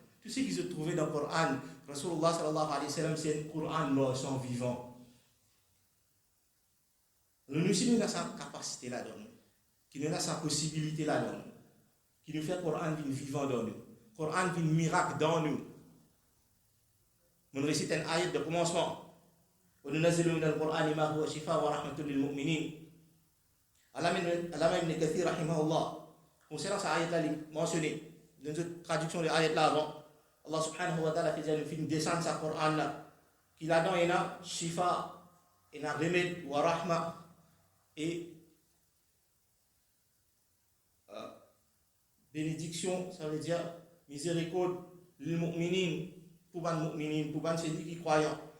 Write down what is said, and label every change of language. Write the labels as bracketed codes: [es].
[fr] Tout ce qui se trouvait dans le Coran, Rasulullah sallallahu alayhi wa sallam, c'est le Coran mort, son vivant. Nous aussi, nous avons sa capacité là-dedans, qui nous a sa possibilité là-dedans, qui nous fait le Coran vivant dans nous, le Coran miracle dans nous. Nous récitons un ayat de commencement. [ar] وننزل من القرآن ما هو شفاء ورحمة للمؤمنين. [fr] Allama ibn Kathir rahimahullah, concernant cette ayat-là mentionnée, dans une traduction de l'ayat-là avant, Allah subhanahu wa ta'ala fait une descente de sa Coran-là, qui là-dedans il y a shifa, il y a remède, wa rahma, et bénédiction, ça veut dire miséricorde, lil mu'minin, pour celui qui croyant.